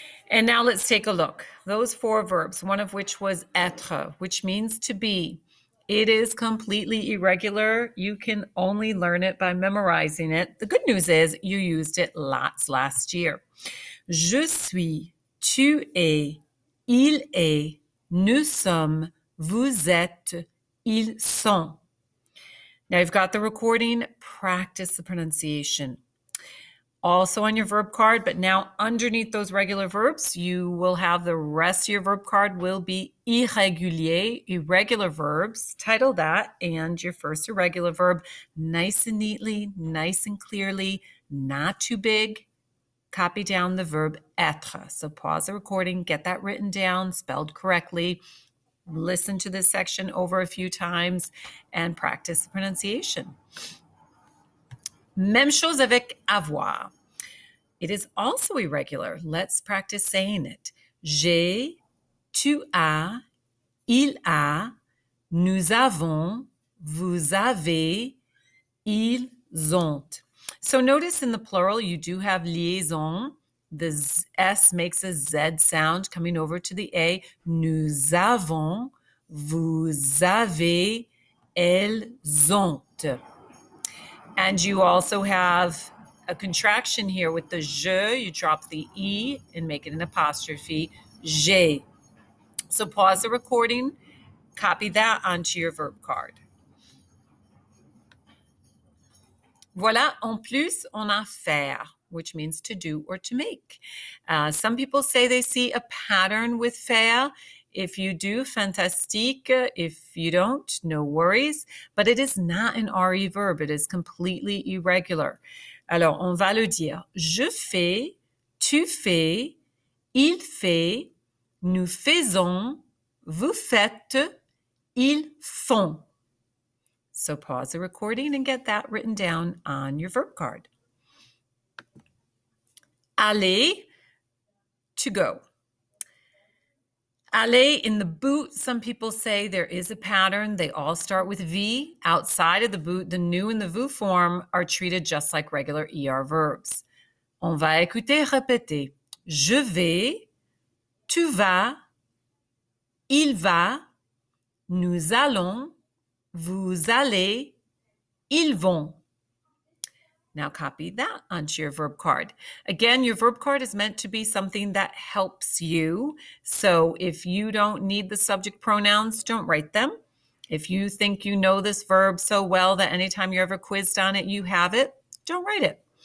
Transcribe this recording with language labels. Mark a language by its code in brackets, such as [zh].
[en] And now let's take a look. Those 4 verbs, one of which was être, which means to be. It is completely irregular. You can only learn it by memorizing it. The good news is you used it lots last year. [fr] Je suis, tu es, il est, nous sommes, vous êtes, ils sont. [en] Now you've got the recording. Practice the pronunciation. Also on your verb card, but now underneath those regular verbs, you will have the rest of your verb card will be irrégulier, irregular verbs. Title that, and your first irregular verb, nice and neatly, nice and clearly, not too big. Copy down the verb être. So pause the recording, get that written down, spelled correctly. Listen to this section over a few times and practice the pronunciation. [fr] Même chose avec avoir. [en] It is also irregular. Let's practice saying it. [fr] J'ai, tu as, il a, nous avons, vous avez, ils ont. [en] So notice in the plural, you do have liaison. The S makes a Z sound coming over to the A. [fr] Nous avons, vous avez, elles ont. [en] And you also have a contraction here with the je. You drop the E and make it an apostrophe. J'ai. So pause the recording. Copy that onto your verb card. [fr] Voilà, en plus, on a [en] faire, which means to do or to make. Some people say they see a pattern with faire. If you do, fantastique. If you don't, no worries. But it is not an RE verb. It is completely irregular. [fr] Alors, on va le dire. Je fais, tu fais, il fait, nous faisons, vous faites, ils font. [en] So pause the recording and get that written down on your verb card. Aller, to go. Aller, in the boot, some people say there is a pattern. They all start with V. Outside of the boot, the nous and the vous form are treated just like regular ER verbs. [fr] On va écouter, répéter. Je vais, tu vas, il va, nous allons, vous allez, ils vont. [en] Now copy that onto your verb card. Again, your verb card is meant to be something that helps you. So if you don't need the subject pronouns, don't write them. If you think you know this verb so well that anytime you're ever quizzed on it, you have it, don't write it.